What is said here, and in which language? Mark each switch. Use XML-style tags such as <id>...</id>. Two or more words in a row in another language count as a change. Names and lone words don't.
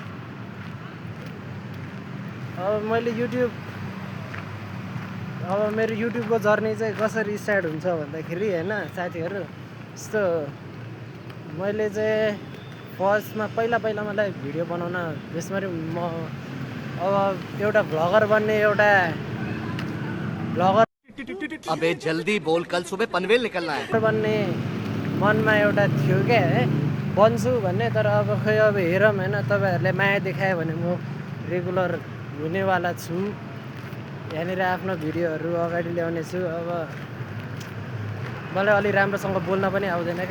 <ne>अब मेरो युट्युबको जर्नी चाहिँ कसरी स्टार्ट हुन्छ भन्दाखेरि होइन साथीहरू, यस्तो मैले चाहिँ फर्स्टमा पहिला मलाई भिडियो बनाउन जसरी म अब एउटा भ्लगर बन्ने</ne> <hi>अबे जल्दी बोल, कल सुबह पनवेल निकलना है।</hi> <ne>बन्ने मनमा एउटा थियो</ne> <hi>क्या है।</hi> <ne>बन्छु भन्ने, तर अब खै अब हेरौँ होइन। तपाईँहरूले माया देखायो भने म रेगुलर हुनेवाला छु। यहाँनिर आफ्नो भिडियोहरू अगाडि ल्याउने छु। अब मलाई अलि राम्रोसँग बोल्न पनि आउँदैन क्या।</ne>